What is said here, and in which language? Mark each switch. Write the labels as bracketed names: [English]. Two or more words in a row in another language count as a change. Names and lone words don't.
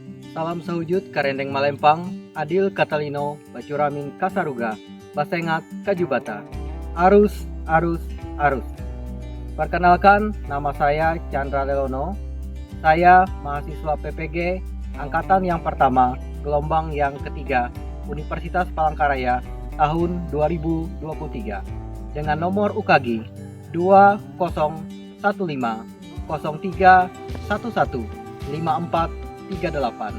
[Kendayan] Salam sehujud karendeng Malempang, Adil Katalino, Bacuramin Kasaruga, Basengat Kajubata. Arus, arus, arus. [Indonesian] Perkenalkan, nama saya Chandra Lelono. Saya mahasiswa PPG Angkatan yang pertama, gelombang yang ketiga, Universitas Palangkaraya tahun 2023 dengan nomor UKG 2015 03 11 5438.